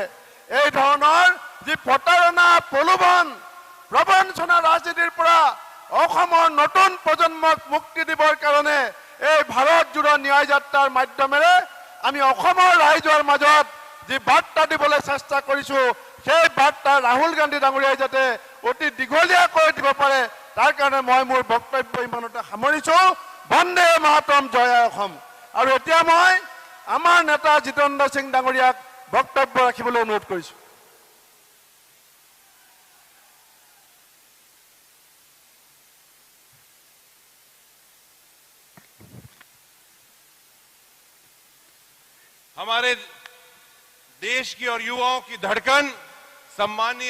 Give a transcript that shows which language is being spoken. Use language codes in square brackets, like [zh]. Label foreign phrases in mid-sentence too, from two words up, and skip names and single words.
[as] এই ধৰণৰ যি প্ৰতাৰণা, প্ৰলোভন, প্ৰবঞ্চনা ৰাজনীতিৰ পৰা অসমৰ নতুন প্ৰজন্মক মুক্তি দিবৰ কাৰণে এই ভাৰত জোৰা ন্যায় যাত্ৰাৰ মাধ্যমেৰে আমি অসমৰ ৰাইজৰ মাজত যি বাৰ্তা দিবলৈ চেষ্টা কৰিছো, সেই বাৰ্তা ৰাহুল গান্ধী ডাঙৰীয়াই যাতে অতি দীঘলীয়া কৰি দিব পাৰে, তাৰ কাৰণে মই মোৰ বক্তব্য ইমানতে সামৰিছো। বন্দে মাতৰম, জয় অসম। আৰু এতিয়া মই আমাৰ নেতা জিতেন্দ্ৰ সিং ডাঙৰীয়াক বক্তব্য ৰাখিবলৈ অনুৰোধ কৰিছো। [hi] हमारे देश की और युवाओं की धड़कन सम्मानीय